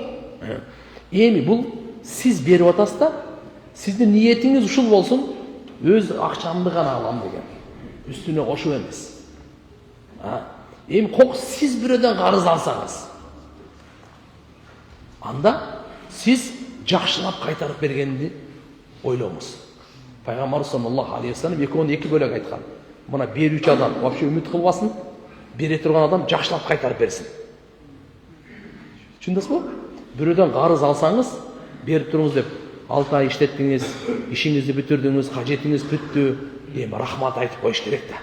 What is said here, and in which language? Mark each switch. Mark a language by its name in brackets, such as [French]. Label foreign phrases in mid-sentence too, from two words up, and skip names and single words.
[Kyrgyz] Эми бул сиз берип атасыз да, сиздин ниетиңиз ушул болсун, өз акчамды гана алам деген. Үстүнө кошуп эмес. Эми сиз бирөөдөн карыз алсаңыз, анда сиз жакшылап кайтарып бергенди ойлоңуз. Пайгамбар [Arabic] صلى الله عليه وسلم [Kyrgyz] экөөнү 2 бөлөк айткан. Мына берүүчү адам вообще үмүт кылбасын, бере турган адам жакшылап кайтарып берсин. Түшүндүңүзбү? Бирөөдөн карыз алсаңыз, берип туруңуз деп 6 ай иштеттиңиз, ишиңизди бүтүрдүңүз, кажетиңиз бүттү, эми рахмат айтып коюш керек да.